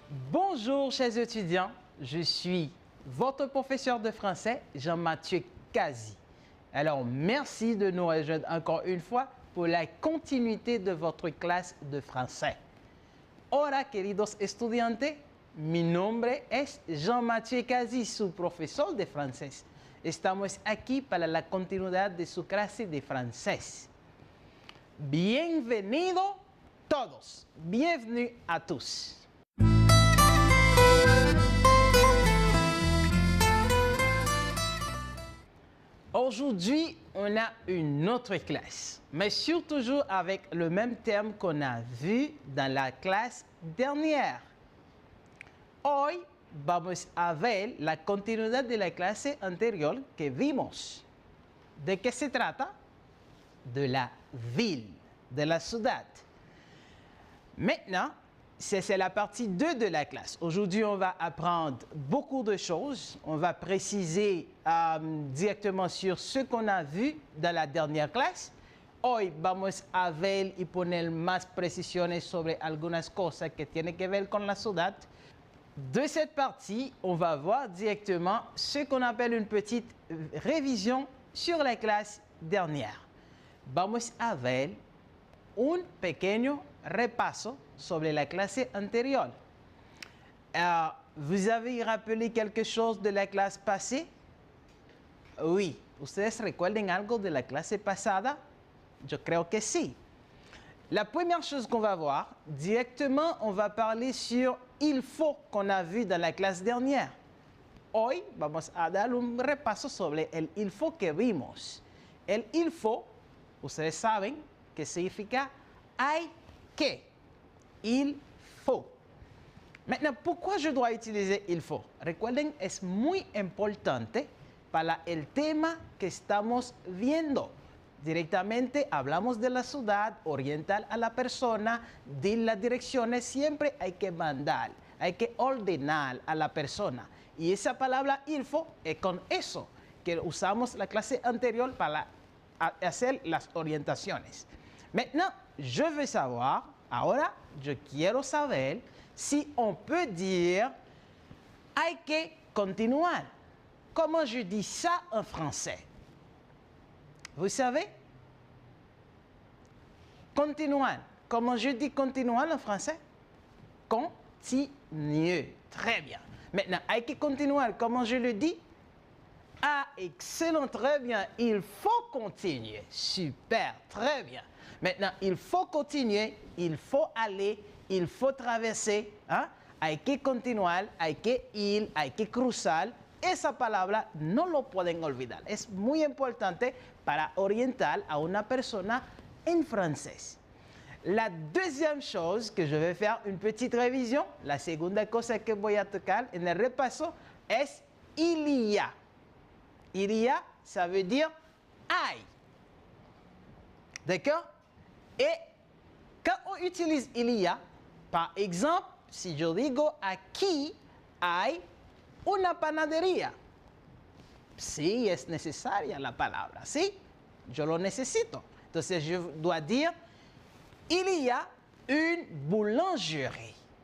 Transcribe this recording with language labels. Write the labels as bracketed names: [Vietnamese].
[French] Bonjour chers étudiants, je suis votre professeur de français, Jean-Mathieu Kazi. Alors merci de nous rejoindre encore une fois pour la continuité de votre clase de français. [Spanish] Hola queridos estudiantes, mi nombre es Jean-Mathieu Kazi, su profesor de francés. Estamos aquí para la continuidad de su clase de francés. Bienvenidos todos, [French] bienvenue à tous. Aujourd'hui, on a une autre classe, mais toujours avec le même thème qu'on a vu dans la classe dernière. [Spanish] Hoy vamos a ver la continuidad de la clase anterior que vimos. ¿De qué se trata? [French] De la ville, [Spanish] de la ciudad. [French] Maintenant, c'est la partie 2 de la classe. Aujourd'hui, on va apprendre beaucoup de choses. On va préciser directement sur ce qu'on a vu dans la dernière clase. [Spanish] Hoy vamos a ver y poner más precisiones sobre algunas cosas que tienen que ver con la ciudad. [French] De cette partie, on va voir directement ce qu'on appelle une petite révision sur la clase dernière. [Spanish] Vamos a ver un pequeño repaso sobre la clase anterior. [French] ¿Vous avez rappelé quelque chose de la clase passée? Oui. [Spanish] ¿Ustedes recuerden algo de la clase pasada? Yo creo que sí. [French] La première chose qu'on va voir, directement, on va parler sur il faut qu'on a vu dans la clase dernière. [Spanish] Hoy vamos a dar un repaso sobre el il faut que vimos. El il faut, ustedes saben que significa hay que. Il faut. [French] Maintenant, pourquoi je dois utiliser il faut? [Spanish] Recuerden, es muy importante para el tema que estamos viendo. Directamente hablamos de la ciudad, orientar a la persona, de las direcciones, siempre hay que mandar, hay que ordenar a la persona. Y esa palabra il faut es con eso que usamos la clase anterior para hacer las orientaciones. [French] Maintenant, je veux savoir, [Spanish] ahora yo quiero saber [French] si on peut dire [Spanish] hay que continuar. [French] Comment je dis ça en français? Vous savez? Continuar. Comment je dis continuar en français? Continuer. Très bien. Maintenant, [Spanish] hay que continuar. [French] Comment je le dis? Ah, excellent, très bien. Il faut continuer. Super, très bien. Maintenant, il faut continuer, il faut aller, il faut traverser. ¿Ah? [Spanish] Hay que continuar, hay que ir, hay que cruzar. Esa palabra no lo pueden olvidar. Es muy importante para orientar a una persona en francés. [French] La deuxième chose que je vais faire une petite révision, [Spanish] la segunda cosa que voy a tocar en el repaso es [French] il y a. Il y a, ça veut dire hay. D'accord? Et quand on utilise il y a, par exemple, si [Spanish] yo digo aquí hay una panadería. Sí, es necesaria la palabra, ¿sí? Yo lo necesito. Entonces, [French] je dois dire, il y a une boulangerie.